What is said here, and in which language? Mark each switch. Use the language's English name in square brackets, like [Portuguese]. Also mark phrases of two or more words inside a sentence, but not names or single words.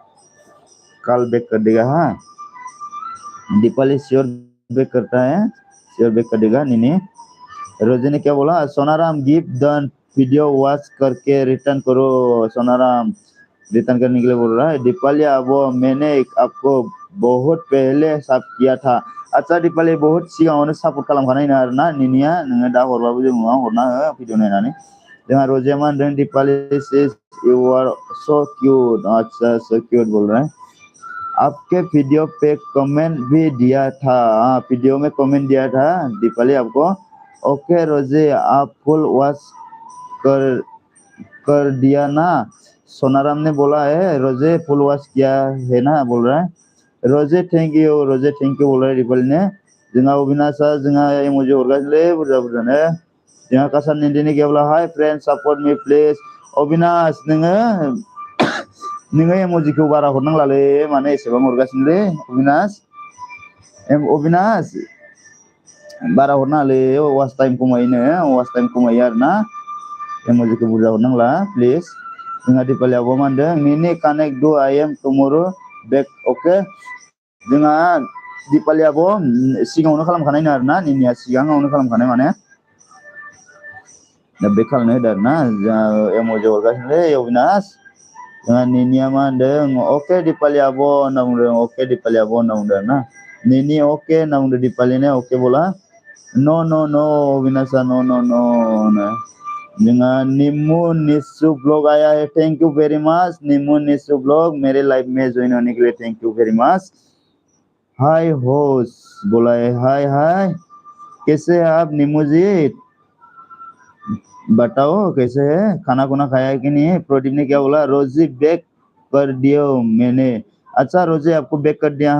[Hindi] कल बैक कर देगा हाँ दीपाली [English] sure back [Hindi] करता है [English] sure back [Hindi] कर देगा नीनी रोजे ने क्या बोला सोनाराम [English] give done video watch [Hindi] करके रिटर्न करो सोनाराम रिटर्न करने के लिए बोल रहा है दीपाली वो मैंने आपको बहुत पहले सब किया था अच्छा दीपाली बहुत [Bodo] सिगाङावनो सापर्ट खालामखानाय ना आरोना निनिया नोङो दा हरबाबो जों उनाव हरना हो भिडिअ नायनानै जोंहा रोजे मा होनदों [Hindi] दीपाली [English] says you are so cute [Hindi] अच्छा [English] so cute [Hindi] बोल रहा है आपके वीडियो पे कमेंट भी दिया था हाँ वीडियो में कमेंट दिया था दीपाली आपको ओके रोजे आप [English] full watch [Hindi] कर दिया ना सोनाराम ने बोला है रोजे [English] full watch [Hindi] किया है ना बोल रहा है रोजे थैंक यू बोल रहा है दीपाली ने [Bodo] जोंहा अविनाशा जोंहा इमोजी हरगासिनोलै बुरजा बुरजानो जोंहा कासार निन्दिनि [Hindi] क्या बोला [English] hi friend support me please [Hindi] अविनाश [Bodo] नोङो इमोजिखौ बारा हरनांलालै माने एसेबां हरगासिनोलै अविनाश बारा हरनाङालै [English] watch time [Bodo] खमायो आरोना इमोजिखौ बुरजा हरनांला प्लिज जोंहा दीपाली आब'आ मा होनदों निनि [English] connect to I am tomorrow back okay [Bodo] जोंहा दीपाली आब' सिगाङावनो खालामखानाय आरोना निनिया सिगाङावनो खालामखानाय माने दा बे खालामनो होदो आरोना जोंहा इमोजि हरगासिनोलै अविनाश जोंहा निनिया मा होनदों ओके दीपाली आब' होनना बुंदों ओके दीपाली आब' होनना बुंदों [Hindi] आरोना निनि ओके होनना बुंदों दीपाली ने ओके बोला नो अविनाशा नो जोंहा निम्मू निस्सू ब्लॉग आया है [English] thank you very much [Hindi] निम्मू निस्सू ब्लॉग मेरे लाइफ में ज्वाइन होने के लिए [English] thank you very much hi host [Hindi] बोला है हाय कैसे है आप निम्मू जी बताओ कैसे है खाना खुना खाया है कि नहीं प्रदीप ने क्या बोला रोजी बैक कर दिया मैंने अच्छा रोजी आपको बैक कर दिया